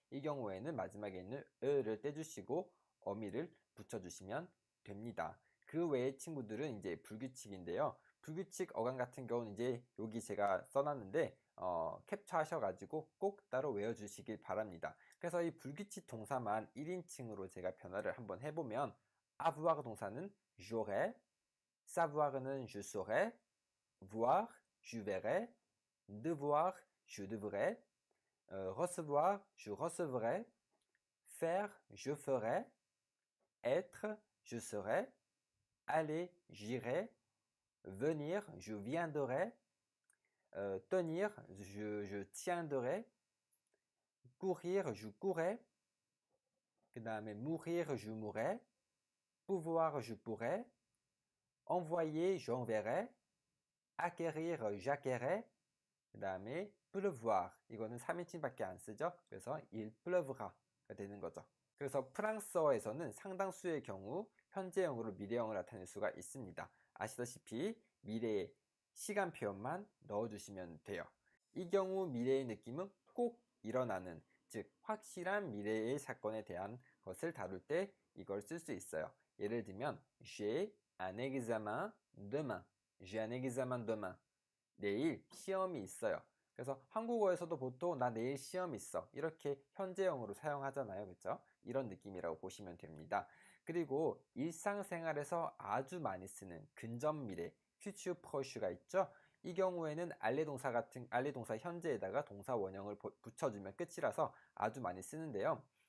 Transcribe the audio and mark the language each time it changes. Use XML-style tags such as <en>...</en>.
<ko>이 경우에는 마지막에 있는 를 떼주시고 어미를 붙여주시면 됩니다. 그 외의 친구들은 이제 불규칙인데요. 불규칙 어감 같은 경우는 이제 여기 제가 써놨는데 캡처하셔가지고 꼭 따로 외워주시길 바랍니다. 그래서 이 불규칙 동사만 1인칭으로 제가 변화를 한번 해보면</ko> <fr>avoir 동사는 j'aurai, savoir는 je saurai, voir, je verrai, devoir, je devrai, recevoir, je recevrai, faire, je ferai, être, je serai, aller, j'irai, venir, je viendrai, tenir, je tiendrai, courir, je courrai,</fr> <ko>그 다음에</ko> <fr>mourir, je mourrai, pouvoir, je pourrai, envoyer, j'enverrai, acquérir, j'acquerrai, 그 다음에 pleuvoir, 이거는 3인칭밖에 안 쓰죠.</fr> <ko>그래서</ko> <fr>il pleuvra</fr> <ko>가 되는 거죠. 그래서 프랑스어에서는 상당수의 경우 현재형으로 미래형을 나타낼 수가 있습니다. 아시다시피 미래의 시간 표현만 넣어주시면 돼요. 이 경우 미래의 느낌은 꼭 일어나는, 즉 확실한 미래의 사건에 대한 것을 다룰 때 이걸 쓸 수 있어요.</ko> <fr>예를 들면 j'ai un examen demain. j'ai un examen demain.</fr> <ko>내일 시험이 있어요. 그래서 한국어에서도 보통 나 내일 시험 있어 이렇게 현재형으로 사용하잖아요. 그렇죠? 이런 느낌이라고 보시면 됩니다. 그리고 일상생활에서 아주 많이 쓰는 근접 미래</ko> <fr>future proche</fr> <ko>가 있죠. 이 경우에는 알레 동사 현재에다가 동사 원형을 붙여주면 끝이라서 아주 많이 쓰는데요.</ko>